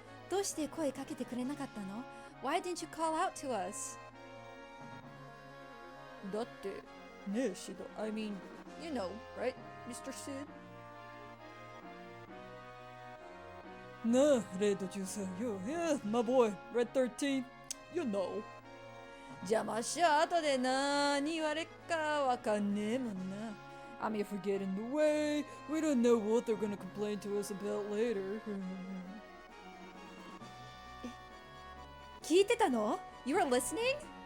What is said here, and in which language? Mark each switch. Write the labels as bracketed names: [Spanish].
[Japanese] どうして声かけてくれなかったの? [English] Why didn't you call out to us? [Japanese] だってねえシド [English] I mean, you know, right, Mr. Sid? [Japanese] なあ、レッド13 [English] yo, yeah, my boy, Red 13, you know. [Japanese] 邪魔しちゃ後で何言われっかわかんねえもんな。 [English] I mean, if we get in the way, we don't know what they're gonna complain to us about later. [Japanese] 聞いてたの [English] ?You were listening?